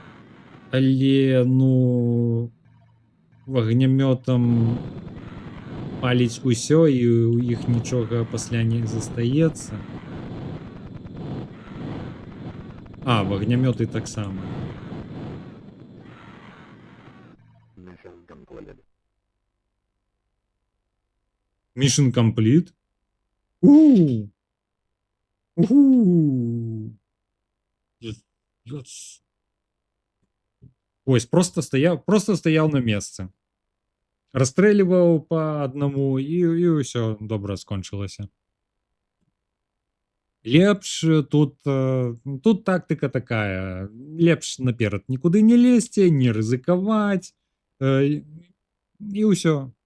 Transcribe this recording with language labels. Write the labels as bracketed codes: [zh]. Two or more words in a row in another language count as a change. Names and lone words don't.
[be] Але, ну, вагнямётам паліць усё, і у іх нічога пасля не застаецца. А, вагнямёты таксама. [en] Mission complete? У! Уху! [be] Yes. Ось, просто стаяў на месцы. Расстрэльваў па аднаму, і ўсё добра скончылася. Лепш тут тактыка такая. Лепш наперад нікуды не лезьце, не рызыкаваць, і ўсё.